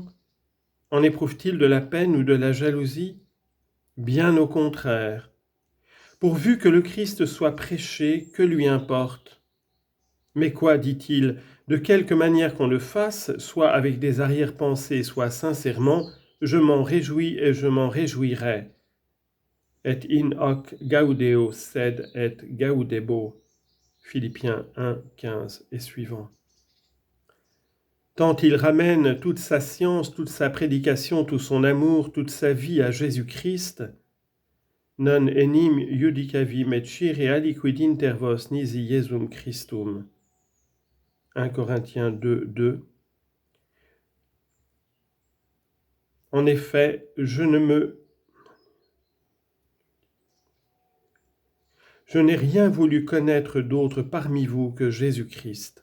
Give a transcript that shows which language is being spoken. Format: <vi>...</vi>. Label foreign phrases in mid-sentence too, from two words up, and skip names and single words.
<fr>En éprouvent-ils de la peine ou de la jalousie? Bien au contraire. Pourvu que le Christ soit prêché, que lui importe? Mais quoi, dit-il, de quelque manière qu'on le fasse, soit avec des arrière-pensées, soit sincèrement, je m'en réjouis et je m'en réjouirai.</fr> <la>Et in hoc gaudeo sed et gaudebo.</la> <fr>Philippiens 1, 15 et suivant. Tant il ramène toute sa science, toute sa prédication, tout son amour, toute sa vie à Jésus-Christ,</fr> <la>non enim judicavim et scire aliquid inter vos nisi Iesum Christum.</la> <fr>1 Corinthiens 2, 2. En effet, je n'ai rien voulu connaître d'autre parmi vous que Jésus-Christ.</fr>